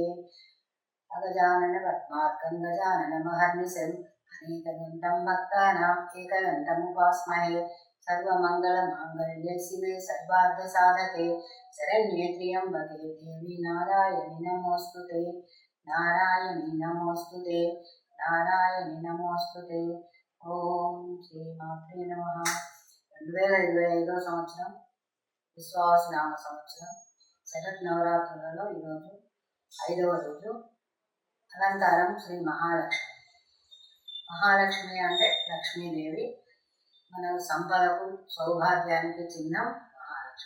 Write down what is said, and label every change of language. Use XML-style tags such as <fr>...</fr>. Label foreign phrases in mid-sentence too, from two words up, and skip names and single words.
<sa>अगजानन पद्मार्कं गजाननमहर्निशम् अनेकदन्तं भक्तानाम् एकदन्तमुपास्महे। सर्वमङ्गलमाङ्गल्ये शिवे सर्वार्थसाधके शरण्ये त्र्यम्बके देवी नारायणि नमोऽस्तुते। नारायणि नमोऽस्तुते। नारायणि नमोऽस्तुते। ఓం శ్రీ మాత్రే నమః.</sa> <te>2025 సంవత్సరం విశ్వావసునామ సంవత్సరం శరత్ నవరాత్రులలో ఈరోజు 5వ రోజు. అలంకారం శ్రీ మహాలక్ష్మి. మహాలక్ష్మి అంటే లక్ష్మీదేవి, మన సంపదకు సౌభాగ్యానికి చిహ్నం మహాలక్ష్మి.</te>